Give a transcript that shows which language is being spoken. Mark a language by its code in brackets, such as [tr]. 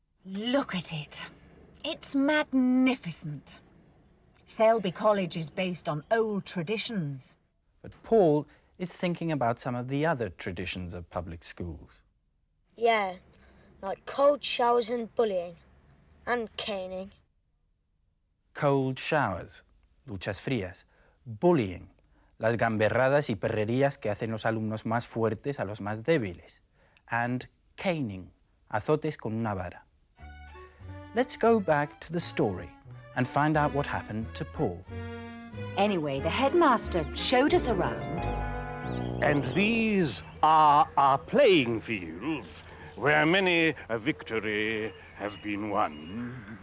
[en] Look at it. It's magnificent. Selby College is based on old traditions. But Paul is thinking about some of the other traditions of public schools. Yeah, like cold showers and bullying. And caning. Cold showers, [es] duchas frías, bullying, las gamberradas y perrerías que hacen los alumnos más fuertes a los más débiles, [en] and caning, [es] azotes con una vara. [en] Let's go back to the story and find out what happened to Paul. Anyway, the headmaster showed us around. And these are our playing fields, where many a victory has been won.